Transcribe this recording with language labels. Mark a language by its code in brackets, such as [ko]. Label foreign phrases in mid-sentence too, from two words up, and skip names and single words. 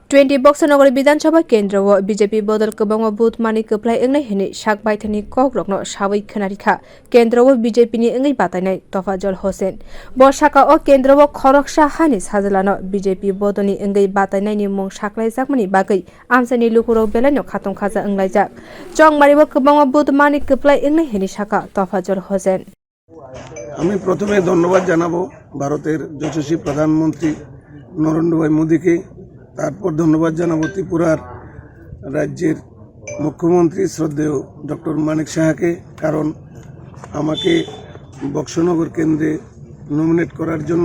[trp] 20 Boxonagar bidhansabha kendra o BJP bodol kwbangma buth mani kwplai wngwi hinwi sak baithangni kogrokno sawi khuna rikha kendra o BJP ni wngwi batainai Tofazzal Hossain bo sakha o kendra o khoroksa hani sajalano BJP bodolni wngwi batainai ni mung saklaijakmani bagwi amsani lukurok belano khatong khaja wnglaijak chongmaribo kwbangma buth mani kwplai wngwi hinwi sakha Tofazzal Hossain [bn] আমি প্রথমে ধন্যবাদ জানাবো ভারতের যশস্বী প্রধানমন্ত্রী নরেন্দ্র ভাই মোদীকে। তারপর ধন্যবাদ জানাবো ত্রিপুরার রাজ্যের মুখ্যমন্ত্রী শ্রদ্ধেয় ডক্টর মানিক সাহাকে, কারণ আমাকে বক্সনগর কেন্দ্রে নমিনেট করার জন্য।